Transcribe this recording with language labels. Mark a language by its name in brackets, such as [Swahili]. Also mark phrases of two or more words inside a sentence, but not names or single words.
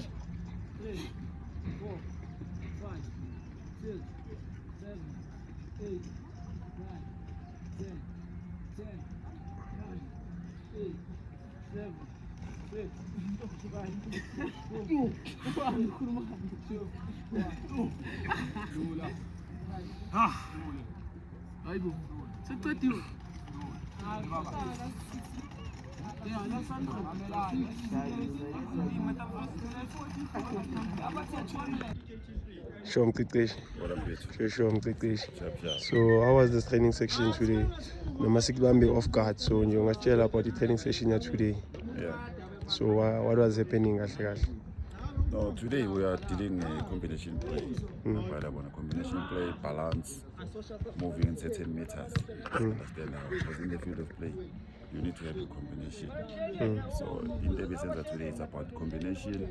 [English] 3, 4, 5, 6, 7, 8, 9, 10, 9, 8, 7, 6, 5, 4, 3, 2, Sure, so how was the training section today? [North Ndebele] Noma sikubambe [English] off guard, so [North Ndebele] nje ungasitshela [English] about the training session today. Yeah. So what was happening kahle? No, today we are dealing a combination play. Combination play, balance, moving in certain meters. Understand now? Because in the field of play, you need to have a combination. So in the sense today, it's about combination.